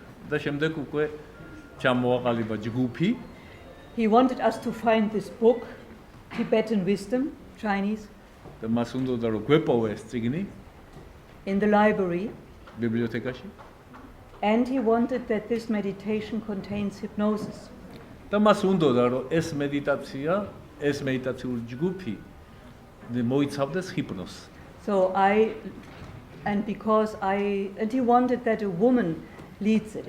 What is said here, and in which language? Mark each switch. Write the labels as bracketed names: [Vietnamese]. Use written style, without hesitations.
[Georgian] და შემდეგ უკვე ჩამოაყალიბა ჯგუფი. [English] He wanted us to find this book, Tibetan wisdom, Chinese. [Georgian] და მას უნდოდა რომ გვეპოვე ეს წიგნი [English] in the library. [Georgian] ბიბლიოთეკაში. [English] And he wanted that this meditation contains hypnosis. [Georgian] და მას უნდოდა რომ ეს მედიტაცია, ეს მედიტაციური ჯგუფი მოიცავდეს ჰიპნოზს. [English] So and he wanted that a woman leads it.